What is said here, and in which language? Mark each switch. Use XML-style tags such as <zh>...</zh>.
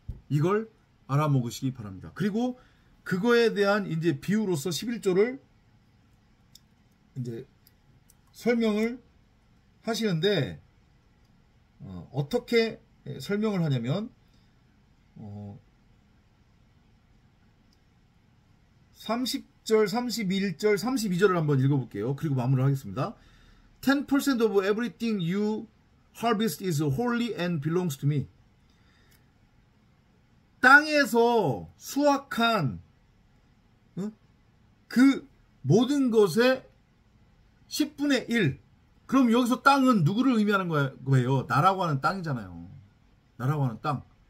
<ko>이걸 알아먹으시기 바랍니다. 그리고 그거에 대한 이제 비유로서 11조를 이제 설명을 하시는데 어떻게 설명을 하냐면 30절, 31절, 32절을 한번 읽어볼게요. 그리고 마무리를 하겠습니다.</ko> <en>10% of everything you harvest is holy and belongs to me.</en> <ko>땅에서 수확한 그 모든 것의 10분의 1. 그럼 여기서 땅은 누구를 의미하는 거예요? 나라고 하는 땅이잖아요. 나라고 하는 땅.</ko>